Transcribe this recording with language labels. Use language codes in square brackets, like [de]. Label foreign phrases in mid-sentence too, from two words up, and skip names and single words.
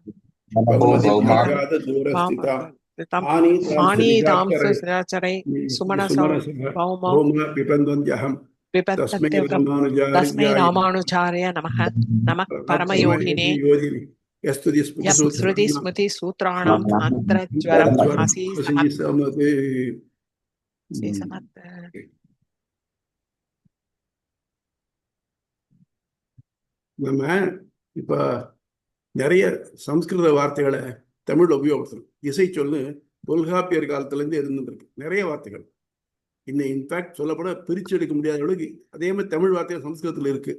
[sa] आनीतां सुचरै सुमनसा तस्मै रामानुजार्य नमः नमः परमयोगिने श्रुति स्मृति सूत्राणाम् अन्तरज्वरम् हसी समत् [ta] நம்ம இப்ப நிறைய சம்ஸ்கிருத வார்த்தைகளை தமிழ்ல உபயோகப்படுத்தணும். இசை சொல்லு தொல்காப்பியர் காலத்திலேருந்து இருந்துருக்கு நிறைய வார்த்தைகள். இன்னும் இன்ஃபேக்ட் சொல்லப்பட பிரிச்சு எடுக்க முடியாத அளவுக்கு அதே மாதிரி தமிழ் வார்த்தைகள் சம்ஸ்கிருதத்தில் இருக்கு.